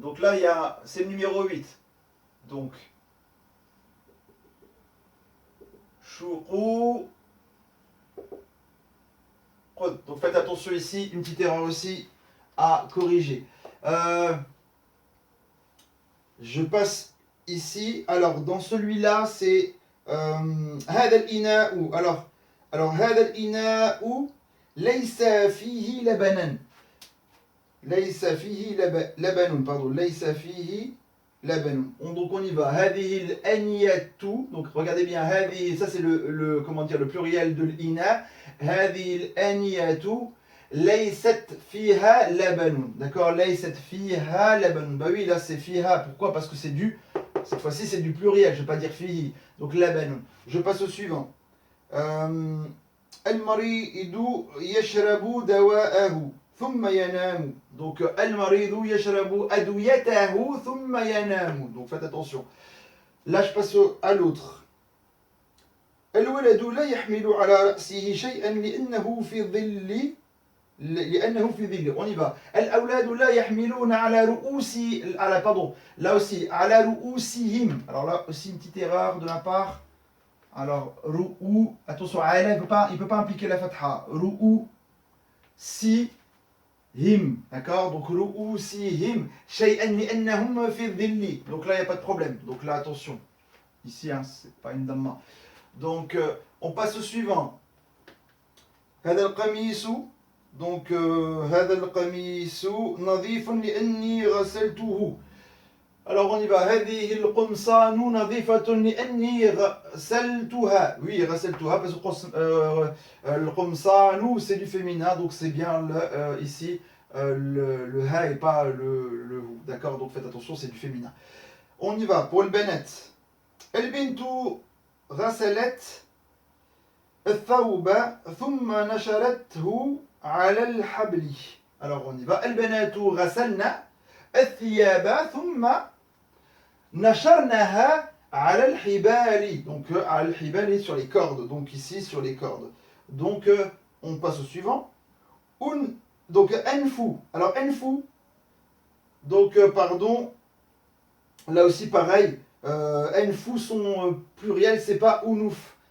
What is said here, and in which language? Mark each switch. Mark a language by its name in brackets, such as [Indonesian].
[French] Donc là, c'est le numéro 8. Donc, Shuqukun. Donc faites attention ici, une petite erreur aussi à corriger. Je passe ici. Alors dans celui-là, c'est [Arabic] هذا الإناء. Alors هذا الإناء ليس فيه لبنا. ليس فيه لبن. Pardon. ليس فيه لبن. [French] Donc on y va. [Arabic] هذه الأنية. [French] Donc regardez bien. هذه, ça c'est comment dire, le pluriel de l'ina. [Arabic] هذه الأنية ليست فيها لبن. D'accord, ليست فيها لبن. [French] Bah oui, là c'est fiha. Pourquoi? Parce que c'est du, cette fois-ci c'est du pluriel, je ne vais pas dire fihi. Donc لبن. Je passe au suivant. [Arabic] المريض يشرب دواءه ثم ينام. Donc المريض يشرب أدويته ثم ينام. [French] Donc faites attention. Là je passe à l'autre. [Arabic] الولد لا يحمل على رأسه شيئا لأنه في ظل. [French] On y va. [Arabic] الأولاد لا يحملون على رؤوس. [French] Pardon. Là aussi. [Arabic] على رؤوسهم. [French] Alors là aussi une petite erreur de ma part. Alors ru'u. Attention. Il ne peut pas impliquer la fatha. Ru'u. Si. Him. D'accord. [Arabic] Donc ru'u si him. شيئا لأنهم في الظل. [French] Donc là il n'y a pas de problème. Donc là attention. Ici hein, c'est pas une damma. Donc on passe au suivant. [Arabic] هذا القميص. Donc هذا القميص نظيف لأني غسلته. [French] Alors on y va. [Arabic] هذه القمصان نظيفة لأني غسلتها. [French] Oui, غسلتها parce que القمصان c'est du féminin, donc c'est bien ici le ha et pas le hu. D'accord, donc faites attention, c'est du féminin. On y va pour البنات. [Arabic] البنت غسلت الثوب ثم نشرته على الحبل. [French] Alors on y va. [Arabic] البنات غسلنا الثياب ثم نشرناها على الحبال. [French] Donc [Arabic] على الحبال [French] sur les cordes. Donc ici sur les cordes. Donc on passe au suivant. Donc أنفو. Alors أنفو. Donc pardon. Là aussi pareil. أنفو son pluriel c'est pas unuf.